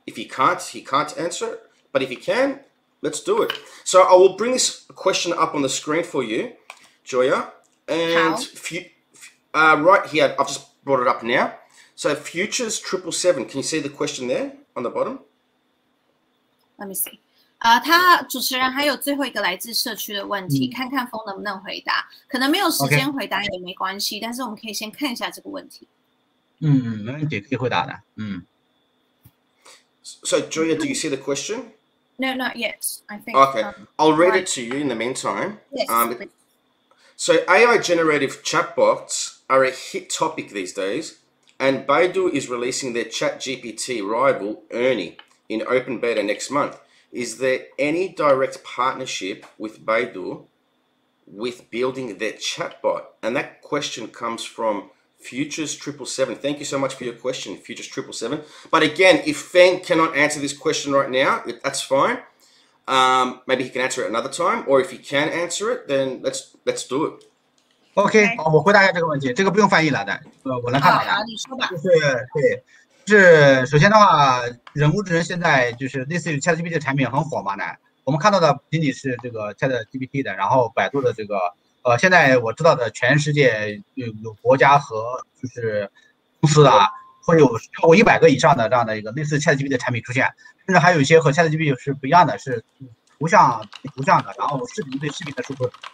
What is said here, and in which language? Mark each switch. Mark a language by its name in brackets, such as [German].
[English] If he can't answer it. But if he can, let's do it. So I will bring this question up on the screen for you, Joya. And right here, I've just brought it up now. So futures 777. Can you see the question there on the bottom? Let me see. [Chinese] 他主持人还有最后一个来自社区的问题，看看风能不能回答。可能没有时间回答也没关系，但是我们可以先看一下这个问题。没问题，可以回答的。 [English] So Julia, do you see the question? No, not yet. I think. Okay, I'll read it to you in the meantime. Yes. So AI generative chatbots are a hit topic these days, and Baidu is releasing their Chat GPT rival, Ernie, in open beta next month. Is there any direct partnership with Baidu with building their chatbot? And that question comes from Futures 777. Thank you so much for your question, Futures 777. But again, if Feng cannot answer this question right now, that's fine. Maybe he can answer it another time, or if he can answer it, then let's do it. [Chinese] OK， 我回答一下这个问题，这个不用翻译了的，我能看到的。你说吧。是首先的话，人工智能现在就是类似于 Chat GPT 的产品很火嘛呢。我们看到的不仅仅是这个 Chat GPT 的，然后百度的这个现在我知道的全世界有国家和就是公司啊，会有超过100个以上的这样的一个类似 Chat GPT 的产品出现，甚至还有一些和 Chat GPT 是不一样的，是图像的，然后视频对视频的输出。